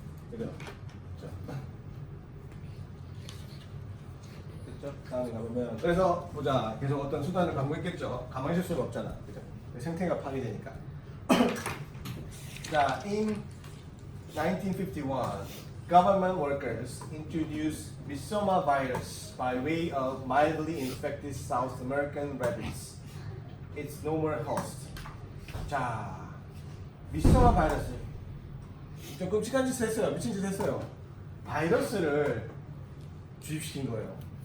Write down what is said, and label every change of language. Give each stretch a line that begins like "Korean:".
Korean: 그죠? 자. 됐죠? 다음에 가보면 그래서 보자. 계속 어떤 수단을 강구했겠죠. 가만히 있을 수가 없잖아. 그죠? 생태가 파괴되니까.
English: 자, in 1951, government workers introduced Rhizoma virus by way of mildly infected South American rabbits. Its normal host.
Korean: 자, Rhizoma 바이러스. 좀 끔찍한 짓을 했어요. 미친 짓을 했어요. 바이러스를 주입시킨 거예요.